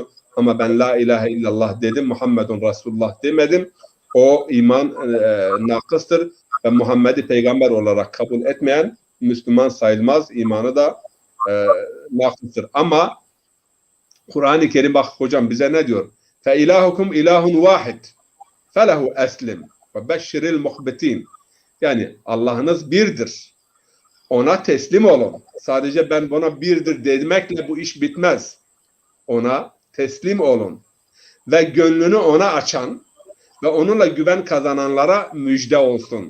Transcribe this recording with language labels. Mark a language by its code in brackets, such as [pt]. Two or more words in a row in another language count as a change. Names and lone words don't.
[tr] Ama ben [ar] لا إله إلا الله [tr] dedim, [ar] محمد رسول الله [tr] demedim. O iman nakıstır ve Muhammed'i peygamber olarak kabul etmeyen Müslüman sayılmaz. İmanı da nakıstır. Ama Kur'an-ı Kerim bak hocam bize ne diyor? [ar] فَاِلَٰهُكُمْ اِلَٰهٌ وَاحِدٌ فَلَهُ أَسْلِمْ وَبَشِّرِ الْمُخْبِتِينَ. [tr] Yani Allah'ınız birdir. Ona teslim olun. Sadece ben buna birdir demekle bu iş bitmez. Ona teslim olun. Ve gönlünü ona açan ve onunla güven kazananlara müjde olsun.